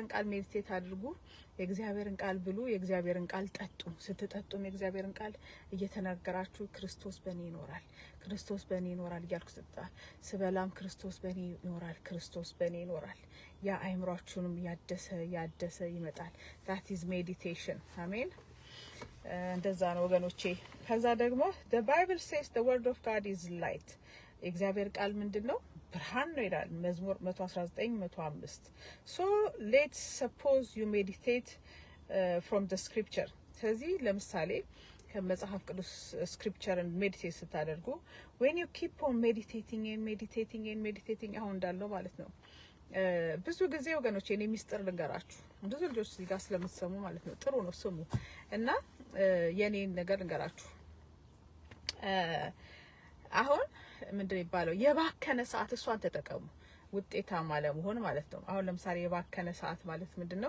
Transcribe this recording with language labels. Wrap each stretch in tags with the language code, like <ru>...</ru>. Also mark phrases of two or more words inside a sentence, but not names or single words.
<am>ቃል ሜዲቴት አድርጉ። የእግዚአብሔርን ቃል ብሉ፣ የእግዚአብሔርን ቃል ጠጡ። ስትጠጡም የእግዚአብሔርን ቃል እየተናገራችሁ ክርስቶስ በእኔ ይኖራል፣ ክርስቶስ በእኔ ይኖራል እያልኩ ስበላም ክርስቶስ በእኔ ይኖራል፣ ክርስቶስ በእኔ ይኖራል። ያ አይምሯችሁንም ያደሰ ይመጣል።</am> <en>that is meditation</en> <am>አሜን። እንደዛ ነው ወገኖቼ። ከዛ ደግሞ</am> <en>the bible says the word of god is light</en> <am>የእግዚአብሔር ቃል ምንድነው? ብርሃን ነው ይላል መዝሙር 119:105</am> <en>so let's suppose you meditate from the scripture</en> <am>ስለዚህ ለምሳሌ ከመጽሐፍ ቅዱስ</am> <en>scripture meditate</en> <am>ስታደርጉ</am> <en>when you keep on meditating</en> <am>አሁን እንዳለው ማለት ነው። ብዙ ጊዜ ወገኖቼ እኔ ሚስጥር ልንገራችሁ፣ ብዙ ልጆች እዚህ ጋር ስለምትሰሙ ማለት ነው ጥሩ ነው ስሙ እና የኔን ነገር ልንገራችሁ። አሁን ምንድነው የሚባለው የባከነ ሰዓት እሷን ተጠቀሙ ውጤታማ ለመሆን ማለት ነው። አሁን ለምሳሌ የባከነ ሰዓት ማለት ምንድነው?</am>